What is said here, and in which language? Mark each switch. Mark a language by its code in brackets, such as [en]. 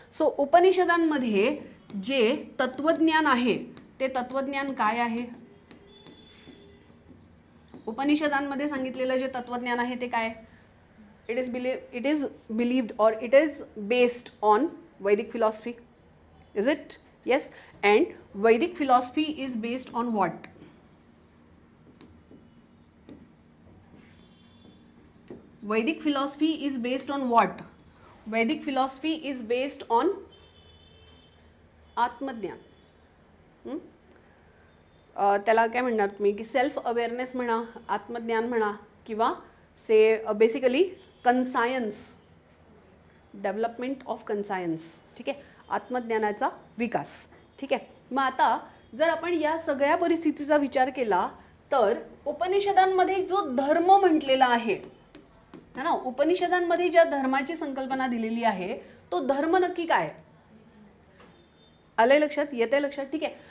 [mr] So उपनिषदांमध्ये जे तत्वज्ञान आहे ते तत्वज्ञान काय आहे? उपनिषदांमध्ये सांगितलेलं जे तत्वज्ञान आहे ते काय? [en] It is believed और it is based on Vedic philosophy, is it? Yes. And Vedic philosophy is based on what? Vedic philosophy is based on what? Vedic philosophy is based on आत्मज्ञान. [mr] त्याला काय म्हणणार तुम्ही की [en] self awareness [mr] म्हणा, आत्मज्ञान म्हणा, किंवा [en] से basically conscience, development of conscience. [mr] ठीक आहे, आत्मज्ञानाचा विकास. ठीक आहे. मग आता जर आपण या सगळ्या परिस्थितीचा विचार केला तर उपनिषदांमध्ये जो धर्म म्हटलेला आहे ना, उपनिषदांमध्ये ज्या धर्माची संकल्पना दिलेली आहे तो धर्म नक्की काय? आलंय लक्षात? येतंय लक्षात? ठीक आहे.